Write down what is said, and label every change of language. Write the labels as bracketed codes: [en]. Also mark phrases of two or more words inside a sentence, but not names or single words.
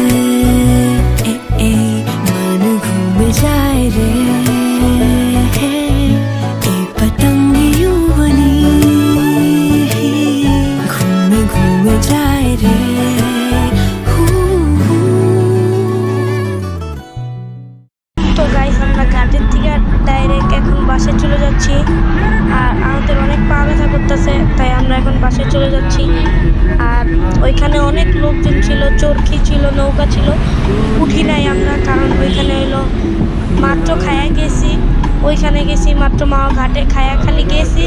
[hi] मन घूमे जाए रे पतंगियों बनी घूमे घूमे जाए रे। [bn] তো গাইস আমরা ঘাটের থেকে ডাইরেক্ট এখন বাসে চলে যাচ্ছি। আর আমাদের অনেক পা ব্যথা করতেছে, তাই আমরা এখন বাসে চলে যাচ্ছি। আর ওইখানে অনেক লোকজন ছিল, চরকি ছিল, নৌকা ছিল, উঠি নাই আমরা, কারণ ওইখানে হলো মাত্র খায়া গেছি, ওইখানে গেছি মাত্র মাওয়া ঘাটে খায়া খালি গেছি।